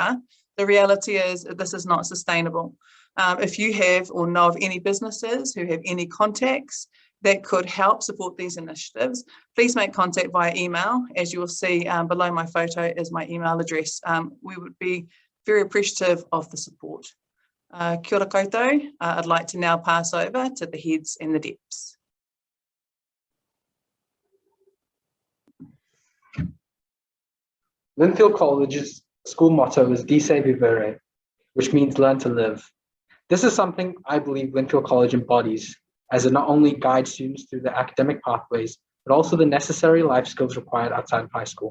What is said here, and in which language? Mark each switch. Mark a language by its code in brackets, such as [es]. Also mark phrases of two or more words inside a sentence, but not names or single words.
[en] However, the reality is that this is not sustainable. If you have or know of any businesses who have any contacts that could help support these initiatives, please make contact via email. As you will see below my photo is my email address. We would be very appreciative of the support. [mi] Kia ora koutou. [en] I'd like to now pass over to the heads and the depths. Linfield College's school motto is [la] Dice Vivere, [en] which means learn to live. This is something I believe Linfield College embodies, as it not only guides students through the academic pathways, but also the necessary life skills required outside of high school.